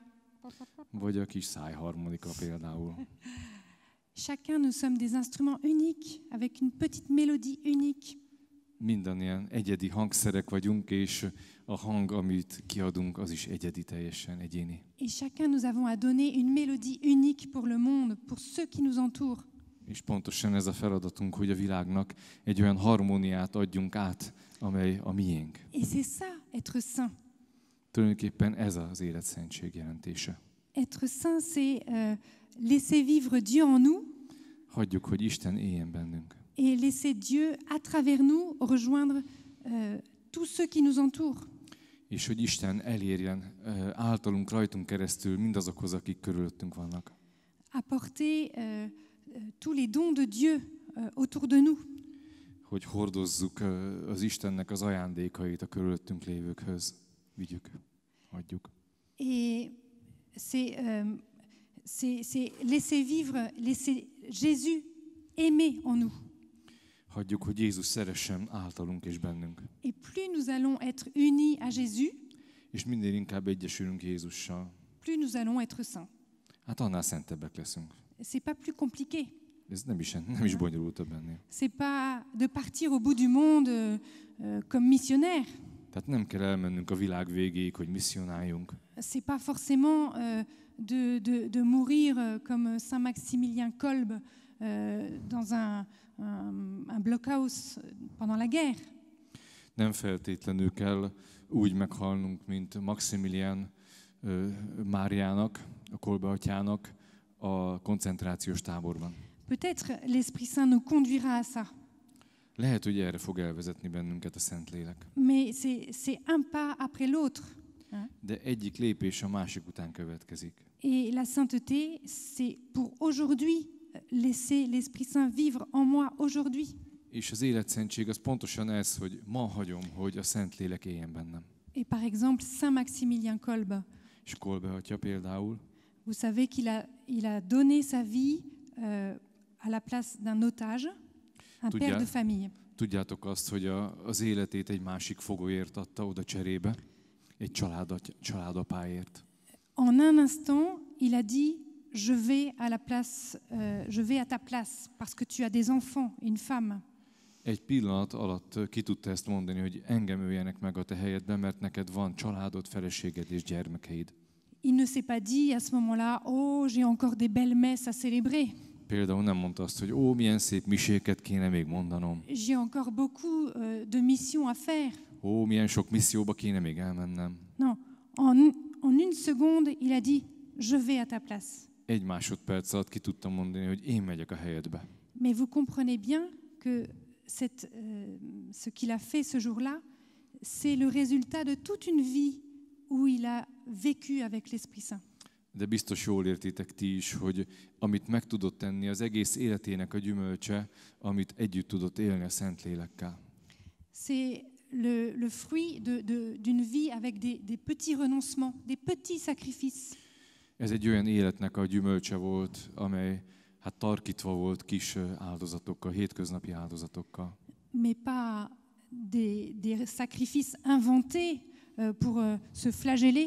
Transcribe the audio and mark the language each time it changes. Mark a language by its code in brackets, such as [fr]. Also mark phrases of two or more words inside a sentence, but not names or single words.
[hu] Vagy a kis szájharmonika például. [fr] Chacun, nous sommes des instruments uniques, avec une petite mélodie unique. [hu] Mindannyian egyedi hangszerek vagyunk, és a hang, amit kiadunk, az is egyedi, teljesen egyéni. [fr] Et chacun, nous avons à donner une mélodie unique pour le monde, pour ceux qui nous entourent. [hu] És pontosan ez a feladatunk, hogy a világnak egy olyan harmóniát adjunk át, amely a miénk. [fr] Et c'est ça, être saint. [hu] Tulajdonképpen ez az életszentség jelentése. [fr] Être saint, c'est laisser vivre Dieu en nous [hu] Hagyjuk, hogy Isten éljen bennünk. [fr] et laisser Dieu, à travers nous, rejoindre tous ceux qui nous entourent. [hu] És hogy Isten elérjen általunk, rajtunk keresztül mindazokhoz, akik körülöttünk vannak. [fr] Apporter tous les dons de Dieu autour de nous. [hu] Hogy hordozzuk az Istennek az ajándékait a körülöttünk lévőkhöz. Vigyük, adjuk. [fr] Et c'est laisser vivre, laisser Jésus aimer en nous. [hu] Hagyjuk, hogy Jézus szeressen általunk és bennünk. [fr] Et plus nous allons être unis à Jésus, [hu] És minél inkább egyesülünk Jézussal, [fr] plus nous allons être saints. [hu] hát annál szentebbek leszünk. [fr] C'est pas plus compliqué. [hu] Ez nem is bonyolultabb ennél. [fr] C'est pas de partir au bout du monde comme missionnaire. [hu] Tehát nem kell elmennünk a világ végéig, hogy misszionáljunk. [fr] C'est pas forcément de mourir comme Saint Maximilien Kolbe dans un blockhaus pendant la guerre. [hu] Nem feltétlenül kell úgy meghalnunk, mint Maximilian Máriának, a Kolbe atyának a koncentrációs táborban. [fr] Peut-être l'Esprit Saint nous conduira à ça. [hu] Lehet, hogy erre fog elvezetni bennünket a Szentlélek. [fr] Mais c'est un pas après l'autre. [hu] De egyik lépés a másik után következik. [fr] Et la sainteté, c'est pour aujourd'hui laisser l'Esprit Saint vivre en moi aujourd'hui. [hu] És az életszentség az pontosan ez, hogy ma hagyom, hogy a Szentlélek éljen bennem. [fr] Et par exemple, Saint Maximilien Kolbe, [hu] És Kolbe atya például, [fr] vous savez qu'il a donné sa vie à la place d'un otage, un père de famille. [hu] Tudjátok azt, hogy az életét egy másik fogóért adta oda cserébe, egy családapáért. [fr] En un instant, il a dit, je vais à ta place, parce que tu as des enfants, une femme. [hu] Egy pillanat alatt ki tudta ezt mondani, hogy engem öljenek meg a te helyedben, mert neked van családod, feleséged és gyermekeid. [fr] Il ne s'est pas dit à ce moment-là, oh, j'ai encore des belles messes à célébrer. [hu] Például nem mondta azt, hogy milyen szép miséket kéne még mondanom. [fr] J'ai encore beaucoup de missions à faire. [hu] Milyen sok misszióba kéne még elmennem. [fr] Non, en une seconde, il a dit, je vais à ta place. [hu] Egy másodperc alatt ki tudtam mondani, hogy én megyek a helyedbe. [fr] Mais vous comprenez bien que ce qu'il a fait ce jour-là, c'est le résultat de toute une vie où il a vécu avec l'Esprit Saint. [hu] De biztos jól értitek ti is, hogy amit meg tudott tenni, az egész életének a gyümölcse, amit együtt tudott élni a Szentlélekkel. [fr] C'est le fruit d'une vie avec des petits renoncements, des petits sacrifices. [hu] Ez egy olyan életnek a gyümölcse volt, amely tarkítva volt kis áldozatokkal, hétköznapi áldozatokkal. [fr] Mais pas des sacrifices inventés pour se flageller.